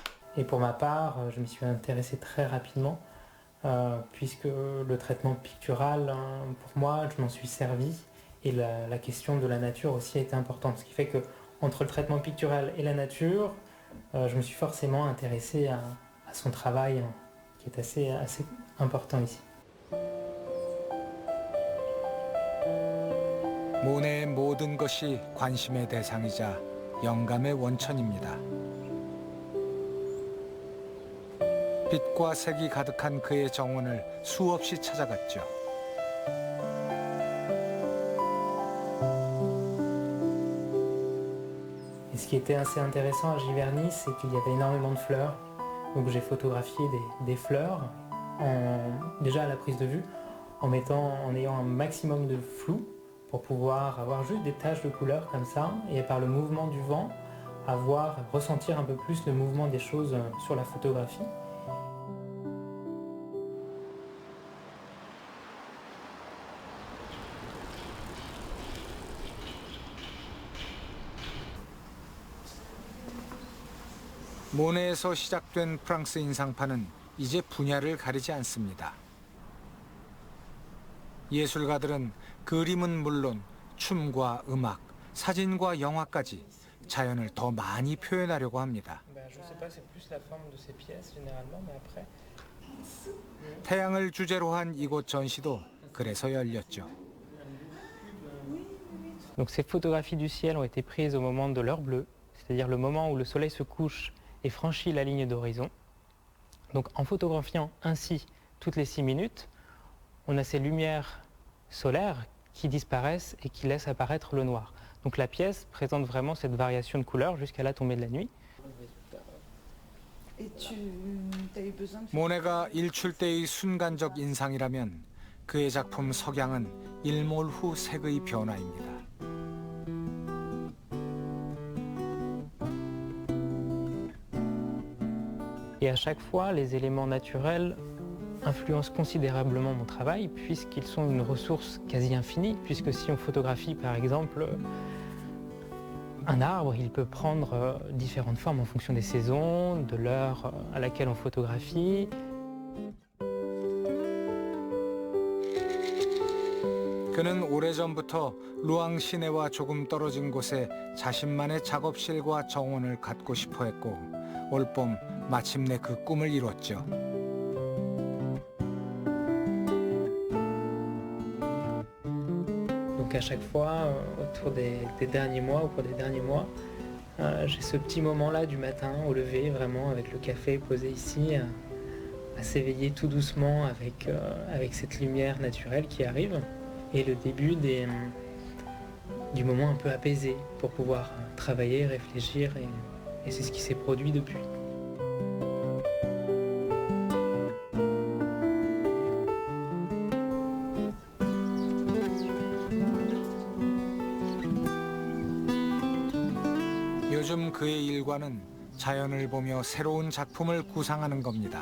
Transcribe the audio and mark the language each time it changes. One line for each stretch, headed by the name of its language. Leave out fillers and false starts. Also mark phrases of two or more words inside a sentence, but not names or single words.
French: Et pour ma part, je m'y suis intéressé très rapidement, puisque le traitement pictural, pour moi, je m'en suis servi. Et la question de la nature aussi a été importante. Ce qui fait que entre le traitement pictural et la nature, je me suis forcément intéressé à son travail, qui est assez important ici.
Korean: 모네의 모든 것이 관심의 대상이자 영감의 원천입니다. 빛과 색이 가득한 그의 정원을 수없이 찾아갔죠.
French: Et ce qui était assez intéressant à Giverny, c'est qu'il y avait énormément de fleurs. Donc j'ai photographié des fleurs, déjà à la prise de vue, en ayant un maximum de flou pour pouvoir avoir juste des taches de couleur comme ça, et par le mouvement du vent, ressentir un peu plus le mouvement des choses sur la photographie.
Korean: 모네에서 시작된 프랑스 인상파는 이제 분야를 가리지 않습니다. 예술가들은 그림은 물론 춤과 음악, 사진과 영화까지 자연을 더 많이 표현하려고 합니다. 태양을 주제로 한 이곳 전시도 그래서 열렸죠.
French: Donc ces photographies du ciel ont été prises au moment de l'heure bleue, c'est-à-dire le moment où le soleil se couche et franchit la ligne d'horizon. Donc en photographiant ainsi toutes les 6 minutes, on a ces lumières solaires qui disparaissent et qui laissent apparaître le noir. Donc la pièce présente vraiment cette variation de couleurs jusqu'à la tombée de la nuit.
Korean: 모네가 일출 때의 순간적 인상이라면 그의 작품 석양은 일몰 후 색의 변화입니다.
French: Et à chaque fois, les éléments naturels influencent considérablement mon travail puisqu'ils sont une ressource quasi infinie, puisque si on photographie par exemple un arbre, il peut prendre différentes formes en fonction des saisons, de l'heure à laquelle on photographie.
Korean: 그는 오래전부터 루앙 시내와 조금 떨어진 곳에 자신만의 작업실과 정원을 갖고 싶어 했고 올봄 마침내 그 꿈을 이뤘죠.
French: Donc à chaque fois, autour des derniers mois, au cours des derniers mois, j'ai ce petit moment-là du matin au lever, vraiment avec le café posé ici, à s'éveiller tout doucement avec cette lumière naturelle qui arrive, et le début du moment un peu apaisé pour pouvoir travailler, réfléchir, et c'est ce qui s'est produit depuis.
Korean: 요즘 그의 일과는 자연을 보며 새로운 작품을 구상하는 겁니다.